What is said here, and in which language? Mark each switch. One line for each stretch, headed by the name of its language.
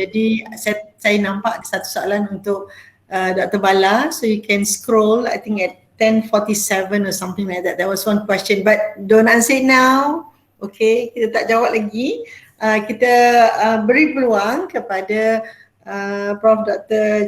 Malay: Jadi saya nampak ada satu soalan untuk Dr.
English: Bala, so you can scroll. I think at 10:47 or something like that. There was one question, but don't answer it now.
Malay: Okay, kita tak jawab lagi. Kita beri peluang kepada Prof. Dr.